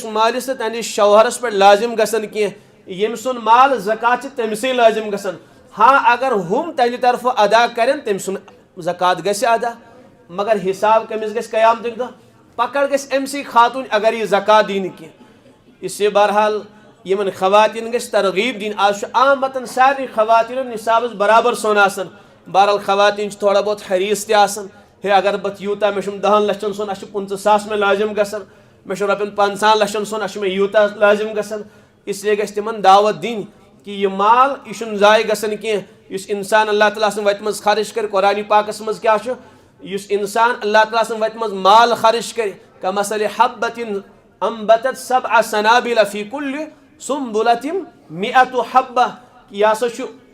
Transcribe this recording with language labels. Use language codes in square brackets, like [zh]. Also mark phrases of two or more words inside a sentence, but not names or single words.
[ks] مالس تہٕ تنس شوہرس پٮ۪ٹھ لٲزم گژھان کینٛہہ ییٚمہِ سُنٛد مال زکات چھِ تٔمسٕے لٲزم گژھان ہاں اگر ہُم تہنٛدِ طرفہٕ ادا کرن تٔمۍ سُنٛد زکات گژھِ ادا مگر حساب کٔمِس گژھِ قیامتٕکۍ دۄہ پکڑ گژھِ أمسٕے خاتوٗن اگر یہِ زکات دی نہٕ کینٛہہ [ur] اس لیے [ks] بہرحال یِمن خواتین گژھِ ترغیب دِنۍ آز چھُ عامتن سارنٕے خواتیٖنن نصابس برابر سۄن آسان بہرحال خواتین چھِ تھوڑا بہت حریٖص تہِ آسان ہے اگر بہٕ یوٗتاہ مےٚ چھُم 10 لچھن سۄن اَسہِ چھُ 50,000 مےٚ لٲزم گژھان مےٚ چھُ رۄپین 50 لچھن سۄن اَسہِ چھُ مےٚ یوٗتاہ لٲزم گژھان [ur] اس لیے [ks] گژھِ تِمن دعوت دِنۍ کہ یہِ مال یہِ چھُنہٕ ضایع گژھان کینٛہہ یُس انسان اللہ تعالیٰ سٕنٛدِ وتہِ منٛز خرٕچ کرِ قرآنِ پاکس منٛز کیاہ چھُ یُس انسان اللہ تعالیٰ سٕنٛدِ وتہِ منٛز مال خرٕچ کرِ [ar] کمثل حبة انبتت 7 سنابل فی کُلہِ سُنبلة 100 حبہ [ks] یہِ ہسا چھُ